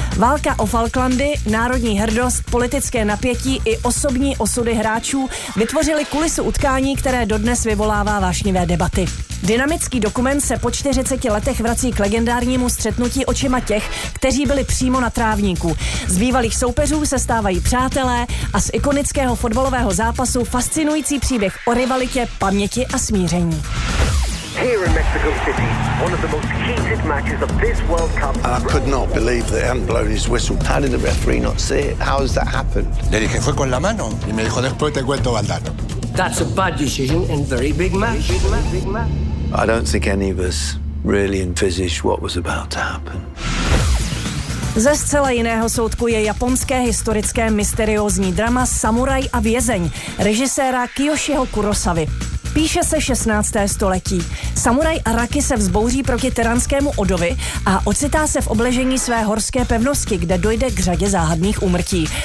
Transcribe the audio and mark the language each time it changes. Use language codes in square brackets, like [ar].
[cs] Válka o Falklandy, národní hrdost, politické napětí i osobní osudy hráčů vytvořily kulisu utkání, které dodnes vyvolává vášnivé debaty. Dynamický dokument se po 40 letech vrací k legendárnímu střetnutí očima těch, kteří byli přímo na trávníku. Z bývalých soupeřů se stávají přátelé a z ikonického fotbalového zápasu fascinující příběh o rivalitě, paměti a smíření. [en] Here in Mexico City, one of the most heated matches of this World Cup. And I could not believe that he hadn't blown his whistle. How did the referee not see it? How has that happened? [es] Le dije fue con la mano y me dijo después te cuento al dato. [en] That's a bad decision and very big match. I don't think any of us really envisaged what was about to happen. [cs] Ze zcela jiného soudku je japonské historické mysteriózní drama Samuraj a vězeň režiséra Kiyoshiho Kurosavy. Píše se 16. století. Samuraj Araki se vzbouří proti tyranskému Odovi a ocitá se v obležení své horské pevnosti, kde dojde k řadě záhadných úmrtí.